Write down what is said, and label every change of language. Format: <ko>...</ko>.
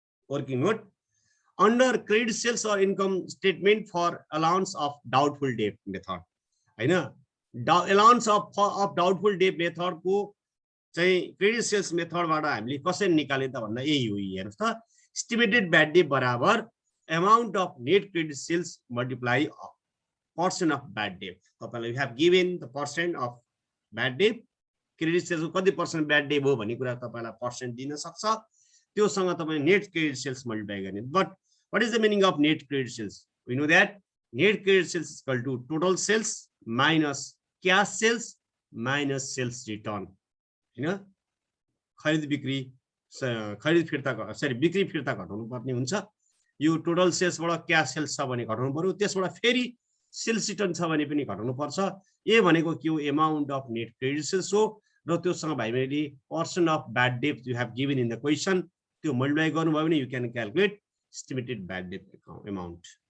<en>Working note under credit sales or income statement for allowance of doubtful debt method हैन। allowance of doubtful debt method</en> <ne>को चाहिँ</ne> <en>credit sales method</en> <ne>बाट हामीले कसरी निकाले त भन्दा यही हो। हेर्नुस् त,</ne> <en>estimated bad debt बराबर amount of net credit sales multiply percent of bad debt।</en> <ne>तपाईलाई</ne> <en>we have given the percent of bad debt,</en> <ne>credit sales को कति percent bad debt हो भन्ने कुरा तपाईलाई percent दिन सक्छ। त्यो सँग तपाईले net credit sales multiply गर्ने।</ne> <en>But what is the meaning of net credit sales? We know that net credit sales is equal to total sales minus cash sales minus sales return हैन।</en> <ne>खरिद बिक्री खरिद फिर्ता सरी बिक्री फिर्ता घटाउनु पर्ने हुन्छ। यो टोटल सेल्स बाट क्याश सेल्स छ भने घटाउनु पर्यो, त्यसबाट फेरि सेल्स रिटर्न छ भने पनि घटाउनु पर्छ। ए भनेको के हो,</ne> <en>amount of net credit sales</en> <ne>हो र त्योसँग भाइ बहिनीले</ne> <en>percent of bad debt you have given in the question</en> <ne>त्यो मल्टिप्लाई गर्नुभयो भने</ne> <en>You can calculate estimated bad debt amount.</en>